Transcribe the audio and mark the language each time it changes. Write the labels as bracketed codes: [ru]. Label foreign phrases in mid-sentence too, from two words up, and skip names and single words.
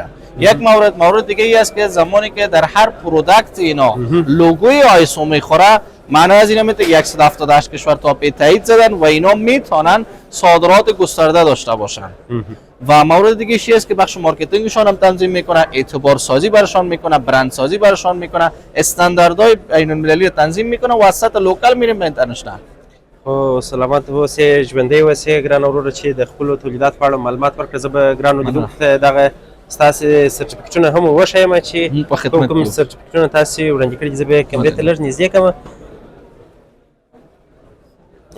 [fa] یک مورد دیگه ای است که زمانی که در هر پروداکت اینا لوگوی آیسو میخوره، معنی از اینا میتونه 178 کشور تا پی تایید زدن و اینا میتونن صادرات گسترده داشته باشن. و مورد دیگه چیزی است که بخش مارکتینگشون هم تنظیم میکنه، اعتبار سازی برشان میکنه، برند سازی برشان میکنه، استانداردهای بین المللی تنظیم میکنه و از سطح لوکال میریم به اینترنشنال. [ps] خو سلامت اوسئ، ژوندی اوسئ ګران وروره چې د خپلو تولیداتو په اړه معلومات ورکړه. زه به ګرانو لیدونکو ته دغه ستاسې سرټیفیکټونه هم وښیم چې کوم سرټیفیکټونه تاسې وړاندې کړي دي. زه به یې کیمرې ته لږ نږدې کړم.